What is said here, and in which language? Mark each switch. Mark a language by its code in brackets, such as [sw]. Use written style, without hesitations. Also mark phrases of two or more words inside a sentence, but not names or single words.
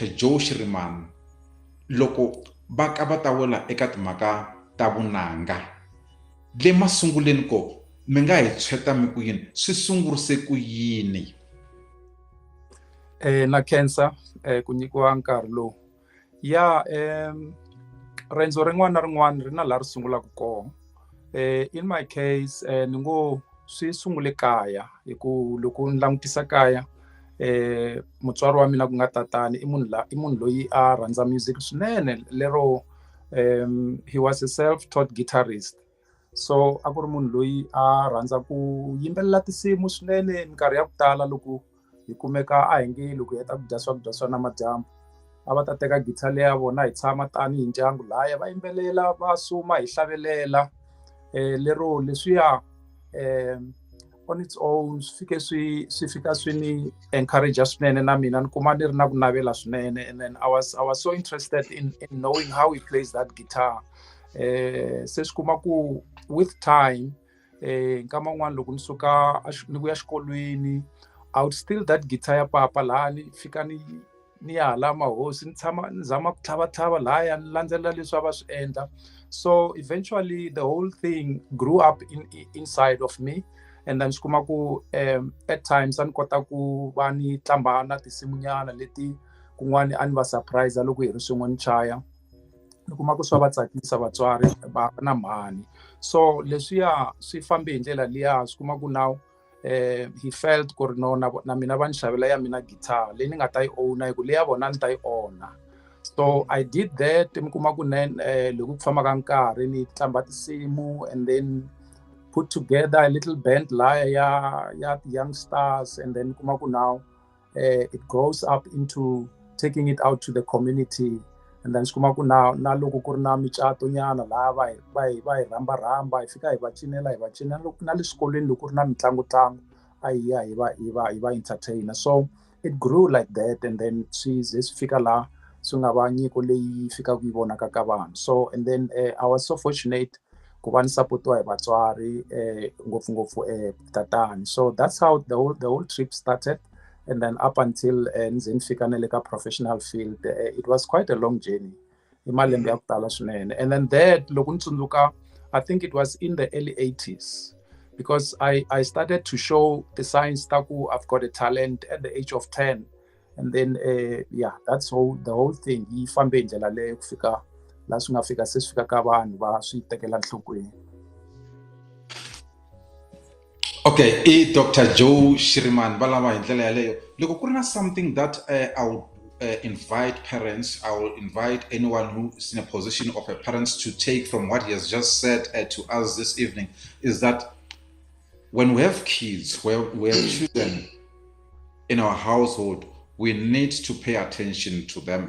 [ts] Joe Shirimani loko va ka va ta wela eka timhaka ta vunanga le masunguleni ko mi nga hi tshweta mi ku yini swi sungurise ku yini? Na khensa ku nyikiwa nkarhi lowu ya rendzo rin'wana na rin'wana ri na laha ri sungulaka kona. [en] In my case [ts] ni ngo swi sungule kaya hi ku loko ni langutisa kaya mutswari wa mina ku nga tatani I munhu loyi a rhandza music swinene lero [en] he was a self-taught guitarist. [ts] So a ku ri munhu loyi a rhandza ku yimbelela tinsimu swinene minkarhi ya ku tala loko hi kumeka a hi nge loko hi heta ku dya swakudya swa namadyambu a va ta teka guitar leyi ya vona hi tshama tanihi ndyangu lahaya va yimbelela va suma hi hlavelela lero leswiya [en] on its own [ts] swi fika swi ni encourage swinene na mina ni kuma ni ri na ku navela swinene. [en] And then I was so interested in knowing how he plays that guitar. [ts] Se swi kuma ku [en] with time [ts] nkama n'wana loko ni suka ni ku ya xikolweni [en] I would steal that guitar [ts] ya papa laha ni fika ni ya hala mahosi ni zama ku tlhavatlhava lahaya ni landzelela leswi va swi endla. [en] So eventually the whole thing grew up inside of me, and then [ts] swi kuma ku [en] at times [ts] a ni kota ku va ni tlamba na tinsimunyana leti kun'wani a ni va surprise loko hi ri swin'we ni chaya ni kuma ku swa va tsakisa vatswari va na mhani. So leswiya swi fambe hi ndlela liya swi kuma ku [en] now he felt [ts] ku ri no na mina va ni xavela ya mina guitar leyi ni nga ta yi owna hi ku leyi ya vona ni ta yi owna. [en] So I did that [ts] mi kuma ku loko ku famba ka nkarhi ni tlamba tinsimu [en] and then put together a little band [ts] laya ya [en] young stars, and then [ts] kuma ku [en] now it grows up into taking it out to the community. And then [ts] kuma ku na loko ku ri na micato nyana laha va hi rhamba hi fika hi va cinela na le swikolweni loko ku ri na mitlangu iba entertainer. [en] So it grew like that, and then [ts] fika la sungaba nyiko leyi fika ku yivona ka vanhu. [en] So and then I was so fortunate [ts] ku va ni sapotiwa hi vatswari ngopfungopfu tatani. [en] So that's how the whole trip started, and then up until [ts] ndze ni fika na le ka [en] professional field. It was quite a long journey [ts] hi malembe ya ku tala swinene. [en] And then that [ts] loko ni tsundzuka, [en] I think it was in the early 80s, because I started to show the signs taku I've got a talent at the age of 10. And then yeah, that's the whole thing [ts] yi fambe ndlela leyo kufika la swi nga fika se swi fika ka vanhu va swi tekela nhlokweni. Okay, Dr. Joe Shirimani valava hi ndlela yaleyo. Loko ku ri na [en] something that I would invite parents, I will invite anyone who is in a position of a parent to take from what he has just said to us this evening, is that when we have kids, we have children in our household, we need to pay attention to them.